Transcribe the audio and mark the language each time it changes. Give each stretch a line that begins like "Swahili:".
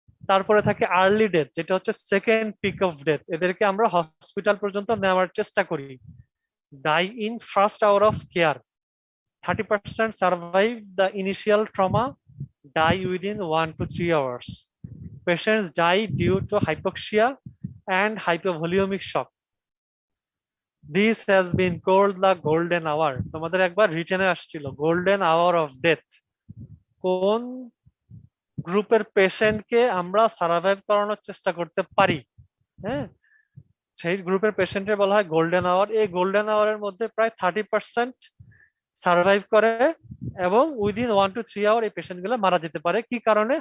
Bangla: তারপরে থাকে early death, যেটা হচ্ছে সেকেন্ড পিক অফ ডেথ। এদেরকে আমরা হসপিটাল পর্যন্ত নেওয়ার চেষ্টা করি।
English: Die in first hour of care. 30% survive the initial trauma, die within 1 to 3 hours. Patients die due to hypoxia and hypovolemic shock. This has been called the golden hour.
Bangla: তোমাদের একবার রিটেনে আসছিল golden hour of death. কোন গ্রুপের পেশেন্টকে আমরা survive করানোর চেষ্টা করতে পারি, হ্যাঁ, সেই গ্রুপের পেশেন্টের বলা হয় গোল্ডেন আওয়ার। এই গোল্ডেন আওয়ারের মধ্যে প্রায় 30% সার্ভাইভ করে এবং উইদিন 1 to 3 hour এই পেশেন্ট গুলো মারা যেতে পারে। কি কারণে?